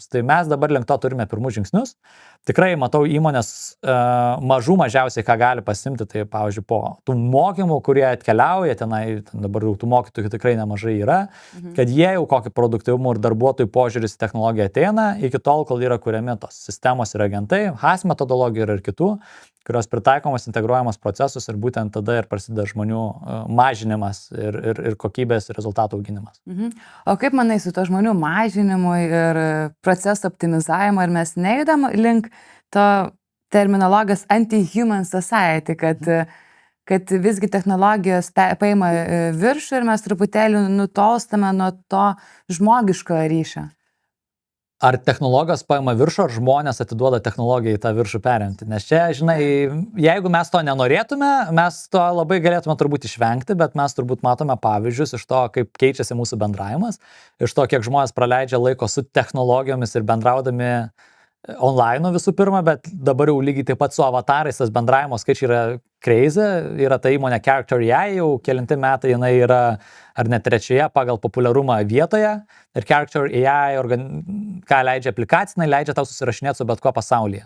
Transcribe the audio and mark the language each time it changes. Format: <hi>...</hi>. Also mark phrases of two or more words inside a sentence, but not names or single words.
<lt>Tai mes dabar link to turime pirmus žingsnius. Tikrai matau įmonės mažiausiai, ką gali pasimti, tai pavyzdžiui, po tų mokymų, kurie atkeliauja tenai, dabar jau tų mokytojų tikrai nemažai yra, kad jie jau kokį produktyvumą ir darbuotojų požiūris į technologiją ateina, iki tol, kol yra kuriami tos sistemos ir agentai, HAS metodologija ir kitų, kurios pritaikomos, integruojamos procesus ir būtent tada ir prasideda žmonių mažinimas ir kokybės rezultatų auginimas. O kaip manai su to žmonių mažinimu ir proceso optimizavimo, ir mes neįdam link to terminologijos</lt> <en>anti-human society,</en> <lt>kad visgi technologijos paima viršų ir mes truputėlį nutolstame nuo to žmogiškojo ryšio? Ar technologijos paima viršų, ar žmonės atiduoda technologiją į tą viršų perimti. Nes čia, žinai, jeigu mes to nenorėtume, mes to labai galėtume turbūt išvengti, bet mes turbūt matome pavyzdžius iš to, kaip keičiasi mūsų bendravimas, iš to, kiek žmonės praleidžia laiko su technologijomis ir bendraudami online visų pirma, bet dabar jau lygiai taip pat su avatarais tas bendravimo skaičiai yra crazy, yra ta įmonė Character AI, jau kelinti metai jinai yra ar net trečioje pagal populiarumą vietoje ir Character AI, ką leidžia aplikacija, leidžia tau susirašinėti su bet ko pasaulyje.</lt>